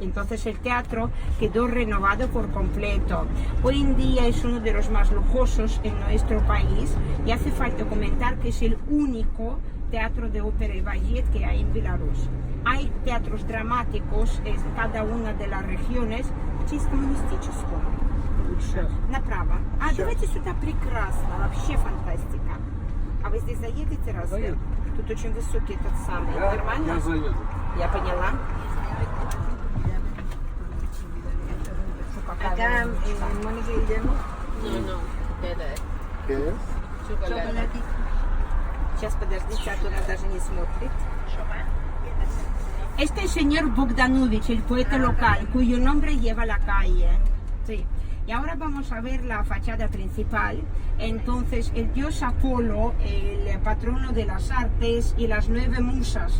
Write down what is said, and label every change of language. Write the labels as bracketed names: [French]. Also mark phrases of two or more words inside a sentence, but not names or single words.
[Spanish] Entonces el teatro quedó renovado por completo. Hoy en día es uno de los más lujosos en nuestro país, y hace falta comentar que es el único teatro de ópera y ballet que hay en Belarus. Hay teatros dramáticos en cada una de las regiones. [Russian] Чисто коммунистического. Направо. Давайте сюда, прекрасно, вообще фантастика. А ви здесь заїдете раз? Тут очень високий тот самий. Нормально? Я заеду. Я поняла. [Spanish] Acá Mónica y Guillermo. ¿Qué es? Chocolate. [Russian] Сейчас, подождите, а то нас даже не смотрит. [Spanish] Este es el señor Bogdanovich, el poeta local, cuyo nombre lleva la calle. Sí. Y ahora vamos a ver la fachada principal. Entonces, el dios Apolo, el patrono de las artes y las 9 musas.